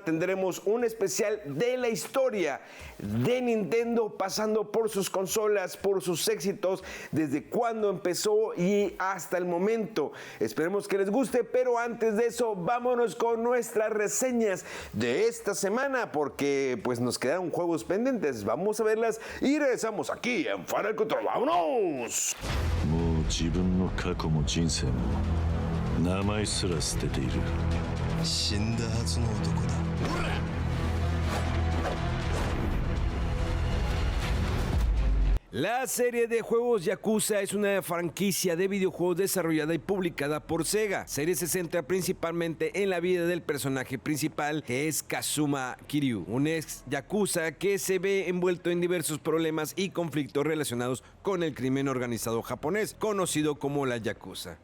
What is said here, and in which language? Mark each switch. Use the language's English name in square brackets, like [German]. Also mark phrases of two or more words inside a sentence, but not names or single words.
[Spanish] Tendremos un especial de la historia de Nintendo, pasando por sus consolas, por sus éxitos, desde cuando empezó y hasta el momento. Esperemos que les guste, pero antes de eso, vámonos con nuestras reseñas de esta semana, porque pues nos quedaron juegos pendientes. Vamos a verlas y regresamos aquí en Fuera del Control. ¡Vámonos! [Japanese] 自分の過去も人生も名前すら捨てている。死んだはずの男だ。 [Spanish] La serie de juegos Yakuza es una franquicia de videojuegos desarrollada y publicada por Sega. La serie se centra principalmente en la vida del personaje principal, que es Kazuma Kiryu, un ex Yakuza que se ve envuelto en diversos problemas y conflictos relacionados con el crimen organizado japonés, conocido como la Yakuza.